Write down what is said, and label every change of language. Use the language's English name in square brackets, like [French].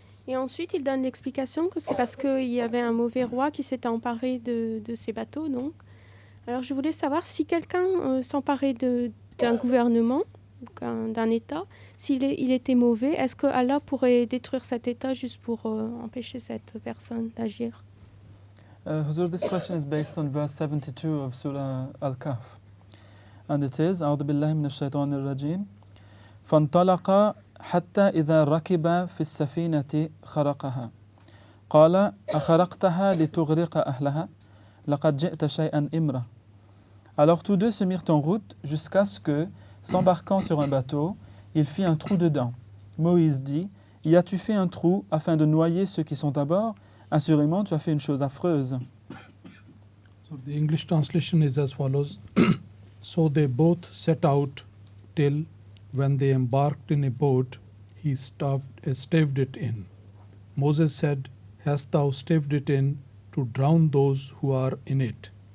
[French] Et ensuite, il donne l'explication que c'est parce qu'il y avait un mauvais roi qui s'était emparé de ces bateaux. Donc. Alors, je voulais savoir si quelqu'un s'emparait d'un gouvernement, d'un État, s'il était mauvais, est-ce que Allah pourrait détruire cet État juste pour empêcher cette personne d'agir? [English] Huzur, this question is based on verse 72 of Surah Al-Kahf. And it is, [Arabic] أعوذ بالله من الشيطان الرجيم فانطلقا حتى إذا ركبا في السفينة خرقها قال أخرقتها لتغرق أهلها لقد جئت شيئا إمرا. [French] Alors tous deux se mirent en route jusqu'à ce que, s'embarquant sur un bateau, il fit un trou dedans. Moïse dit, y as-tu fait un trou afin de noyer ceux qui sont à bord? Assurément, tu as fait une chose affreuse. [English] So the English translation is as follows. So they both set out till, when they embarked in a boat, he staved it in. Moses said, Hast thou staved it in to drown those who are in it?